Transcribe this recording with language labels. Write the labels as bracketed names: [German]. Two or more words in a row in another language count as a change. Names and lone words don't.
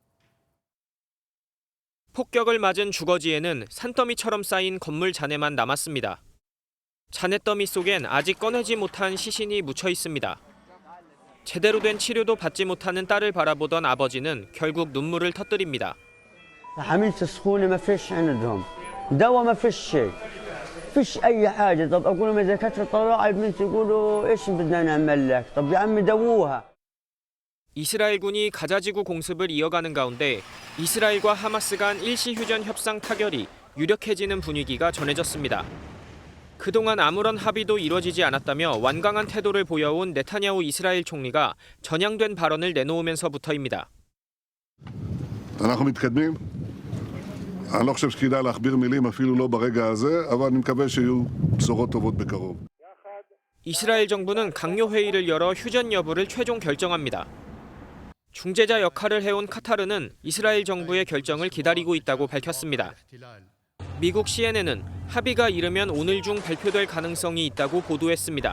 [Korean] 폭격을 맞은 주거지에는 산더미처럼 쌓인 건물 잔해만 남았습니다. 잔해더미 속엔 아직 꺼내지 못한 시신이 묻혀 있습니다. 제대로 된 치료도 받지 못하는 딸을 바라보던 아버지는 결국 눈물을 터뜨립니다. [Arabic] عملت سخونه ما فيش عندهم دواء ما فيش شيء فيش اي حاجه طب اقول لهم اذا كانت طلع البنت يقولوا ايش بدنا نعمل لك طب يا عمي دووها. [Korean] 이스라엘군이 가자지구 공습을 이어가는 가운데 이스라엘과 하마스 간 일시 휴전 협상 타결이 유력해지는 분위기가 전해졌습니다. 그동안 아무런 합의도 이뤄지지 않았다며 완강한 태도를 보여온 네타냐후 이스라엘 총리가 전향된 발언을 내놓으면서부터입니다. [Hebrew] אנחנו מתקדמים. אני לא חושב שכדאי להכביר מילים אפילו לא ברגע הזה, אבל אני מקווה שיהיו בשורות טובות בקרוב. [Korean] 이스라엘 정부는 강요 회의를 열어 휴전 여부를 최종 결정합니다. 중재자 역할을 해온 카타르는 이스라엘 정부의 결정을 기다리고 있다고 밝혔습니다. 미국 CNN은 합의가 이르면 오늘 중 발표될 가능성이 있다고 보도했습니다.